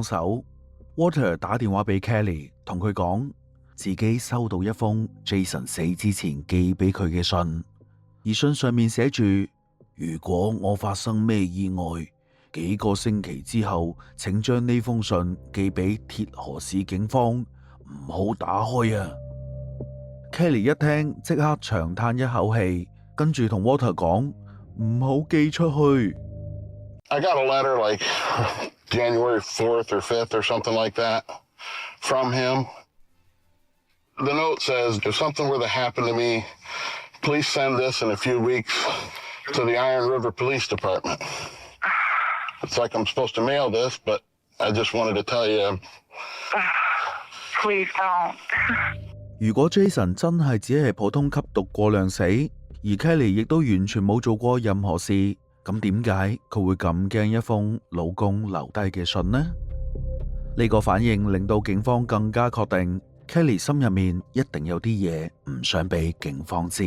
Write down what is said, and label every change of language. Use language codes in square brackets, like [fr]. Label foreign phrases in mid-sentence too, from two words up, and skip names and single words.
[yue] 手。Walter 打電話俾 Kelly， 同佢講自己收到一封 Jason 死之前寄俾佢嘅信，而信上面寫住：如果我發生咩意外，幾個星期之後，請將呢封信寄俾鐵河市警方，唔好打開啊。Kelly 一聽即刻長嘆一口氣，跟住同 Walter 講唔好寄出去。 [en] I got a letter like January 4th or 5th or something like that from him. The note says, if something were to happen to me, please send this in a few weeks to the Iron River Police Department. It's like I'm supposed to mail this, but I just wanted to tell you. Please don't. [yue] 如果 Jason 真係只係普通吸毒過量死，而 Kelly 亦都完全冇做過任何事，咁點解佢會咁驚一封老公留低嘅信呢？呢個反應令到警方更加確定 Kelly 心入面一定有啲嘢唔想俾警方知。